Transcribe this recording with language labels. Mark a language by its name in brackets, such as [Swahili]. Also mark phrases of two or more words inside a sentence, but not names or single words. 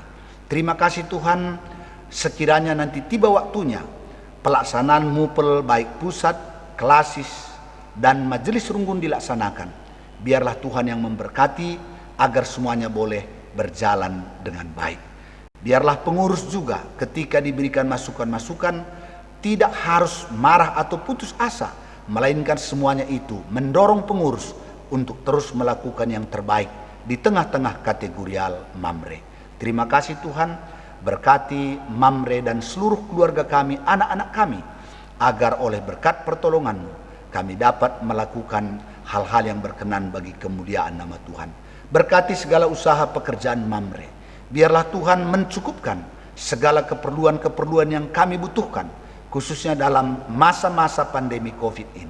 [Indonesian] Terima kasih Tuhan, sekiranya nanti tiba waktunya pelaksanaan mupel baik pusat, klasis, dan majelis runggun dilaksanakan, biarlah Tuhan yang memberkati agar semuanya boleh berjalan dengan baik. Biarlah pengurus juga ketika diberikan masukan-masukan tidak harus marah atau putus asa, melainkan semuanya itu mendorong pengurus untuk terus melakukan yang terbaik di tengah-tengah kategorial mamre. Terima kasih Tuhan, berkati mamre dan seluruh keluarga kami, anak-anak kami, agar oleh berkat pertolongan-Mu kami dapat melakukan hal-hal yang berkenan bagi kemuliaan nama Tuhan. Berkati segala usaha pekerjaan mamre. Biarlah Tuhan mencukupkan segala keperluan-keperluan yang kami butuhkan, khususnya dalam masa-masa pandemi COVID ini.